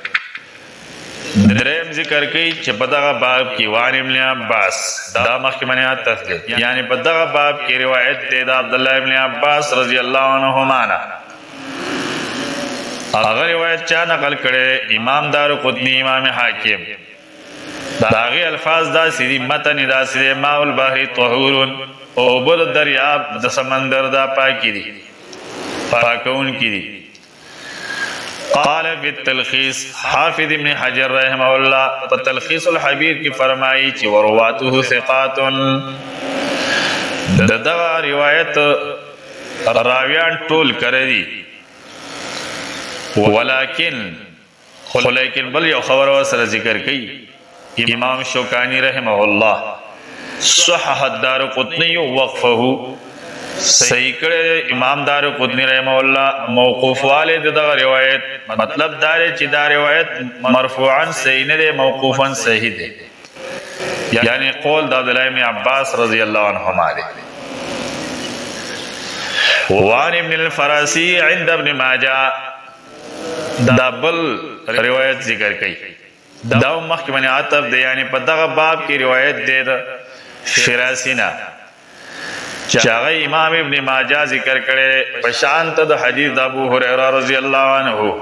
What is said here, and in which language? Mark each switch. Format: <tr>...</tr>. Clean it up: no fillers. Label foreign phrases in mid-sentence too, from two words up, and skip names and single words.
<ps>دریم ذکر کوي چې په دغه باب کې</ps> <ar>وان ابن عباس</ar> <ps>دا مخکې منیات تفصیل یعنی په دغه باب کې روایت دی د عبد الله ابن عباس</ps> <ar>رضی الله عنهما</ar> <ps>نه. هغه روایت چا نقل کړي؟ امام دارقطنی، امام حاکم. داغه الفاظ دا سری متن دا سری</ps> <ar>ماء البحر طهور</ar> <ps>او بل دریاب د سمندر دا پاکی دي، پاکون کی دي.</ps> <ar>قال فی التلخیص</ar> <ps>حافظ ابن حجر</ps> <ar>رحمه الله</ar> <ps>په تلخیص الحبیر کی فرمایي چې</ps> <ar>ورواته ثقات.</ar> <ps>دغه روایت راویان ټول کړی دي، ولیکن بل یو خبر سره ذکر کوي. امام شوکانی</ps> <ar>رحمه الله صحح الدارقطنی وقفه</ar> <ps>صحیح کړه امام دارقطنی</ps> <ar>رحمه الله</ar> <ps>موقوف والے دغه روایت. مطلب دا چې دا روایت مرفوعا صحیح نه دی، موقوفا صحیح دی، یعنی قول د عبد الله بن عباس</ps> <ar>رضی الله عنهما</ar> <ps>دی.</ps> <ar>وان ابن الفراسی عند ابن ماجه</ar> <ps>دا بل روایت ذکر کړي. دا مخکې باندې عطف دی، یعنی په دغه باب کې روایت دی د فراسینا چې هغه امام ابن ماجه ذکر کړي په شان ته د حدیث د ابو هريره</ps> <ar>رضی الله عنه.</ar>